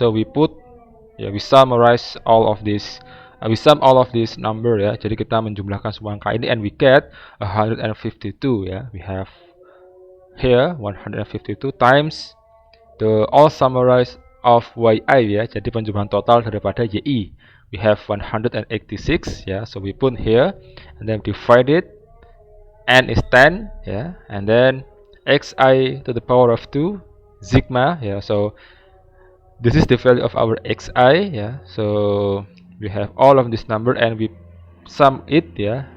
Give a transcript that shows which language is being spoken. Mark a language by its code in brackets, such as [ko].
[en] So we put we summarize all of this. We sum all of this number ya. [id] Jadi kita menjumlahkan semua angka ini [en] and we get 152 [id] ya. [en] We have here 152 times the all summarized of yi ya. [id] Jadi penjumlahan total daripada yi. [en] We have 186 ya. So we put here and then divide it. N is 10 ya. And then xi to the power of 2 sigma ya. So this is the value of our xi ya. So we have all of this number and we sum it ya.